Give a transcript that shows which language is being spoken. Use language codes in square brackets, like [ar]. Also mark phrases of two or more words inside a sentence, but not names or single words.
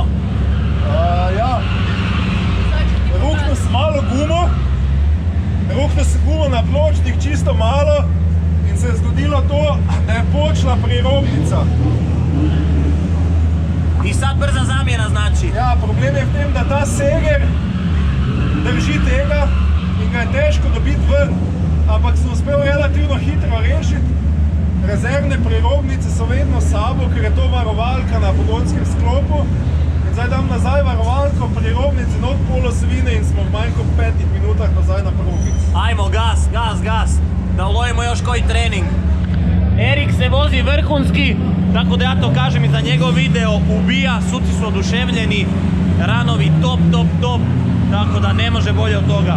[sl] Ja, ruknu si malo gumo na pločnik čisto malo in se je zgodilo to, da je počela prirobnica. [hr] I sad brza zamjena znači? [sl] Ja, problem je v tem, da ta seger drži tega in ga je težko dobiti ven, ampak sem uspel relativno hitro rešiti. Rezervne prirobnice so vedno s sabo, ker je to varovalka na pogonskem sklopu. In zdaj dam nazaj varovalko prirobnice not polosvine in smo v manj kot 5 minutah nazaj na progic. [hr] Ajmo, gas, da ulovimo još koji trening. Erik se vozi vrhunski, tako da ja to kažem i za njegov video, ubija, suci su oduševljeni, ranovi top, tako da ne može bolje od toga.